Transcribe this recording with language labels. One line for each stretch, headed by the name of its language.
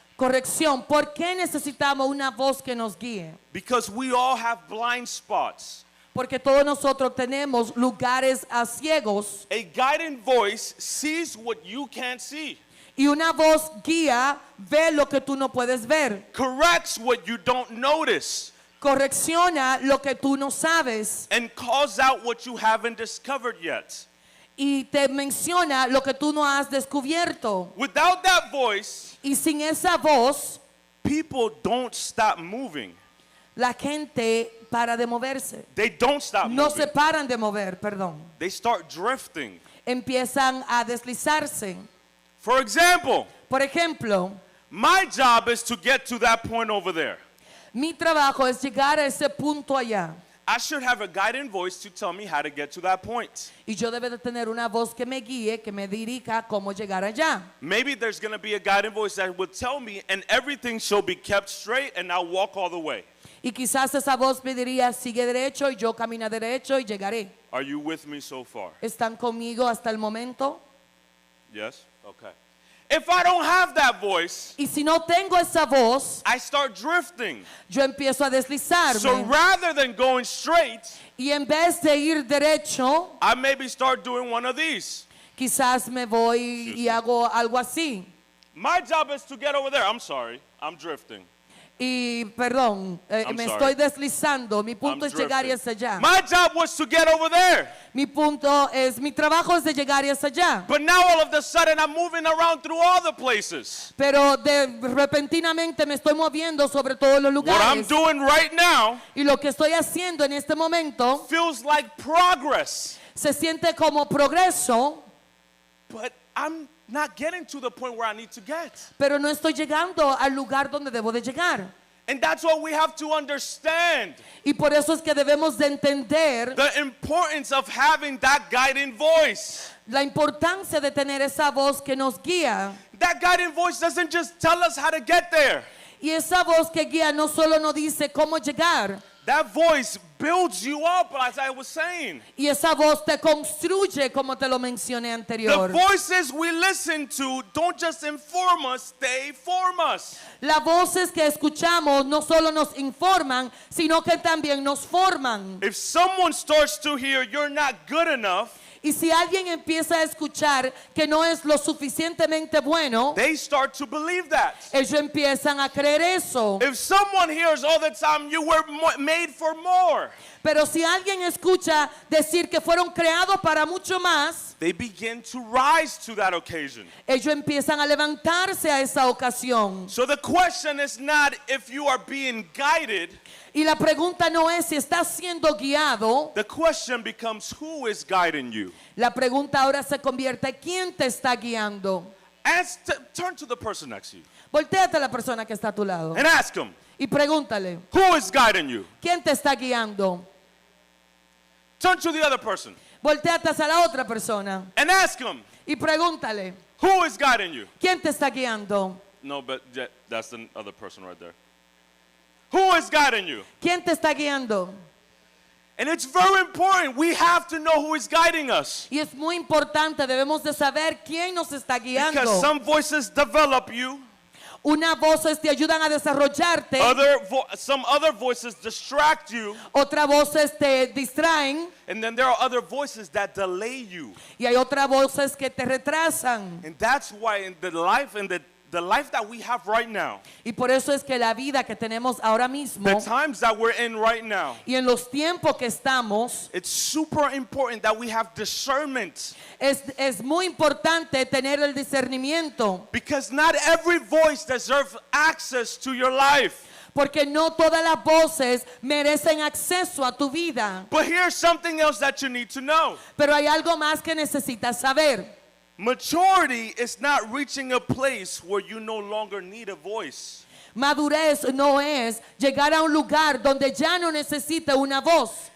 Spanish: Corrección, ¿por qué necesitamos una voz que nos guíe?
English: Because we all have blind spots.
Spanish: Porque todos nosotros tenemos lugares a ciegos
English: A guiding voice sees what you can't see,
Spanish: y una voz guía ve lo que tú no puedes ver.
English: corrects what you don't notice,
Spanish: Correcciona lo que tú no sabes
English: and calls out what you haven't discovered yet.
Spanish: y te menciona lo que tú no has descubierto.
English: Without that voice,
Spanish: Y sin esa voz,
English: people don't stop moving.
Spanish: la gente para de moverse.
English: They don't stop
Spanish: No
English: moving.
Spanish: se paran de mover, perdón.
English: They start drifting.
Spanish: Empiezan a deslizarse.
English: For example,
Spanish: Por ejemplo,
English: my job is to get to that point over there.
Spanish: mi trabajo es llegar a ese punto allá.
English: I should have a guiding voice to tell me how to get to that point.
Spanish: Y yo debo de tener una voz que me guíe, que me dirija cómo llegar allá.
English: Maybe there's going to be a guiding voice that will tell me, and everything shall be kept straight, and I'll walk all the way.
Spanish: Y quizás esa voz me diría, sigue derecho y yo camino derecho y llegaré.
English: Are you with me so far?
Spanish: ¿Están conmigo hasta el momento?
English: Yes? Okay. if I don't have that voice,
Spanish: Y si no tengo esa voz,
English: I start drifting.
Spanish: yo empiezo a deslizarme.
English: So rather than going straight,
Spanish: Y en vez de ir derecho,
English: I maybe start doing one of these.
Spanish: quizás me voy y hago algo así.
English: My job is to get over there. I'm sorry, I'm drifting.
Spanish: Y perdón,
English: I'm
Spanish: me
English: sorry.
Spanish: estoy deslizando. Mi punto
English: I'm
Spanish: es llegar y
English: drifting.
Spanish: hasta allá.
English: My job was to get over there.
Spanish: Mi trabajo es de llegar y hasta allá.
English: But now all of a sudden I'm moving around through all the places.
Spanish: Pero repentinamente me estoy moviendo sobre todos los
English: What I'm
Spanish: lugares.
English: doing right now
Spanish: Y lo que estoy haciendo en este momento
English: feels like progress.
Spanish: se siente como progreso,
English: But I'm not getting to the point where I need to get.
Spanish: pero no estoy llegando al lugar donde debo de llegar.
English: And that's what we have to understand.
Spanish: Y por eso es que debemos de entender
English: The importance of having that guiding voice.
Spanish: la importancia de tener esa voz que nos guía.
English: That guiding voice doesn't just tell us how to get there.
Spanish: Y esa voz que guía no solo nos dice cómo llegar,
English: That voice builds you up, as I was saying.
Spanish: y esa voz te construye, como te lo mencioné
English: The
Spanish: anterior.
English: voices we listen to don't just inform us, they form us.
Spanish: Las voces que escuchamos no solo nos informan, sino que también nos forman.
English: If someone starts to hear you're not good enough,
Spanish: Y si alguien empieza a escuchar que no es lo suficientemente bueno,
English: they start to believe that.
Spanish: ellos empiezan a creer eso.
English: If someone hears all the time you were made for more,
Spanish: Pero si alguien escucha decir que fueron creados para mucho más,
English: they begin to rise to that occasion.
Spanish: ellos empiezan a levantarse a esa ocasión.
English: So the question is not if you are being guided,
Spanish: Y la pregunta no es si estás siendo guiado,
English: the question becomes who is guiding you.
Spanish: la pregunta ahora se convierte en quién te está guiando.
English: Turn to the person next to you
Spanish: Voltéate a la persona que está a tu lado
English: and ask him,
Spanish: y pregúntale,
English: who is guiding you?
Spanish: ¿quién te está guiando?
English: Turn to the other person
Spanish: Voltéate hacia la otra persona
English: and ask him,
Spanish: y pregúntale,
English: who is guiding you?
Spanish: ¿quién te está guiando?
English: No, but that's the other person right there. Who is guiding you?
Spanish: ¿Quién te está guiando?
English: And it's very important. We have to know who is guiding us.
Spanish: Y es muy importante, debemos de saber quién nos está guiando.
English: Because some voices develop you,
Spanish: Unas voces te ayudan a desarrollarte,
English: some other voices distract you,
Spanish: otras voces te distraen
English: and then there are other voices that delay you.
Spanish: y hay otras voces que te retrasan.
English: And that's why in the life the life that we have right now,
Spanish: Y por eso es que la vida que tenemos ahora mismo
English: the times that we're in right now,
Spanish: y en los tiempos que estamos,
English: it's super important that we have discernment.
Spanish: es muy importante tener el discernimiento,
English: Because not every voice deserves access to your life.
Spanish: porque no todas las voces merecen acceso a tu vida.
English: But here's something else that you need to know.
Spanish: Pero hay algo más que necesitas saber.
English: Maturity is not reaching a place where you no longer need a voice.
Spanish: Madurez no es llegar a un lugar donde ya no necesita una voz.